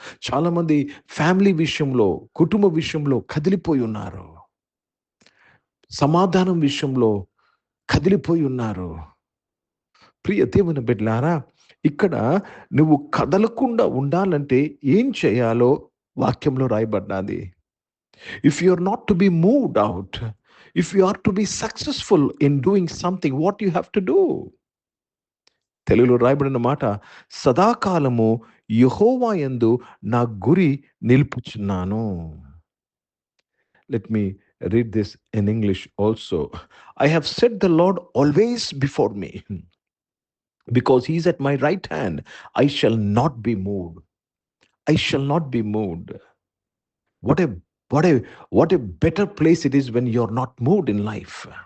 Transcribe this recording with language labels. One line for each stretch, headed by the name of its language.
Telugu: చాలామంది ఫ్యామిలీ విషయంలో, కుటుంబ విషయంలో కదిలిపోయి ఉన్నారు. సమాధానం విషయంలో కదిలిపోయి ఉన్నారు. ప్రియ దేవుని బిడ్డలారా, ఇక్కడ నువ్వు కదలకుండా ఉండాలంటే ఏం చేయాలో వాక్యంలో రాయబడ్డాది.
English: If you are not to be moved out, if you are to be successful in doing something, what you have to do?
Telugu: తెలుగులో రాయబడిన మాట, సదాకాలము యెహోవా యందు నా గురి నిలుపుచున్నాను.
English: Let me read this in English also. I have set the Lord always before me. Because he is at my right hand, I shall not be moved. I shall not be moved. What a better place it is when you're not moved in life.